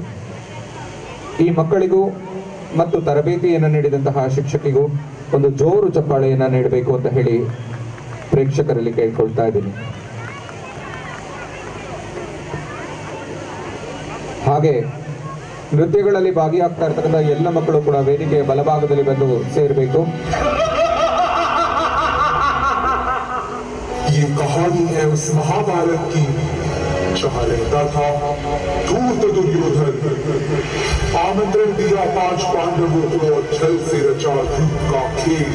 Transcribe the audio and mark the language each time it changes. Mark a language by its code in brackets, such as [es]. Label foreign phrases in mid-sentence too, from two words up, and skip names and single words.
[kn] ಈ ಮಕ್ಕಳಿಗೂ ಮತ್ತು ತರಬೇತಿಯನ್ನು ನೀಡಿದಂತಹ ಶಿಕ್ಷಕಿಗೂ ಒಂದು ಜೋರು ಚಪ್ಪಾಳೆಯನ್ನ ನೀಡಬೇಕು ಅಂತ ಹೇಳಿ ಪ್ರೇಕ್ಷಕರಲ್ಲಿ ಕೇಳ್ಕೊಳ್ತಾ ಇದ್ದೀನಿ. ಹಾಗೆ ನೃತ್ಯಗಳಲ್ಲಿ ಭಾಗಿಯಾಗ್ತಾ ಇರ್ತಕ್ಕಂಥ ಎಲ್ಲ ಮಕ್ಕಳು ಕೂಡ ವೇದಿಕೆಯ ಬಲಭಾಗದಲ್ಲಿ ಬಂದು ಸೇರಬೇಕು. [hi] ये कहानी है उस महाभारत की जहां रहता था धूर्त दुर्योधन। आमंत्रण दिया 5 पांडवों को और छल से रचा युद्ध का खेल।